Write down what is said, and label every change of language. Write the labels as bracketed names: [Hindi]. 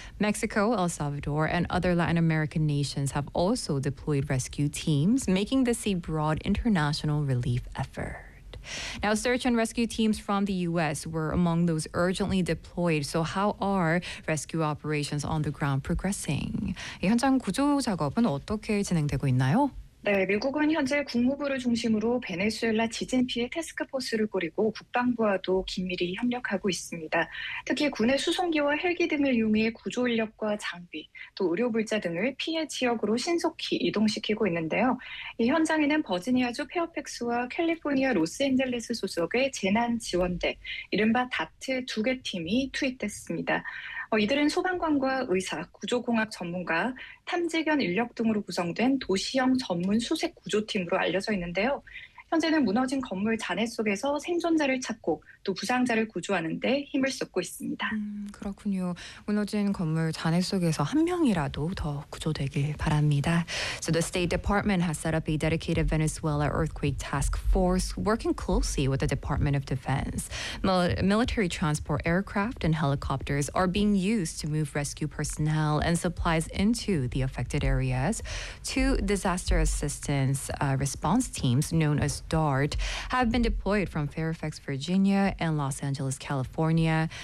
[English] Mexico, El Salvador, and other Latin American nations have also deployed rescue teams, making this a broad international relief effort. Now, search and rescue teams from the U.S. were among those urgently deployed. So how are rescue operations on the ground progressing? [Korean] 현장 구조 작업은 어떻게 진행되고 있나요? 네, 미국은 현재 국무부를 중심으로 베네수엘라 지진 피해 태스크포스를 꾸리고 국방부와도 긴밀히 협력하고 있습니다. 특히 군의 수송기와 헬기 등을 이용해 구조 인력과 장비, 또 의료물자 등을 피해 지역으로 신속히 이동시키고 있는데요. 이 현장에는 버지니아주 페어팩스와 캘리포니아 로스앤젤레스 소속의 재난지원대, 이른바 다트 두 개 팀이 투입됐습니다. 이들은 소방관과 의사, 구조공학 전문가, 탐지견 인력 등으로 구성된 도시형 전문 수색 구조팀으로 알려져 있는데요. 현재는 무너진 건물 잔해 속에서 생존자를 찾고 또 부상자를 구조하는 데 힘을 쏟고 있습니다. 그렇군요. 무너진 건물 잔해 속에서 한 명이라도 더 구조되길 바랍니다. [English] So the State Department has set up a dedicated Venezuela earthquake task force working closely with the Department of Defense. Military transport aircraft and helicopters are being used to move rescue personnel and supplies into the affected areas. Two disaster assistance response teams known as DART have been deployed from Fairfax, Virginia and Los Angeles, California.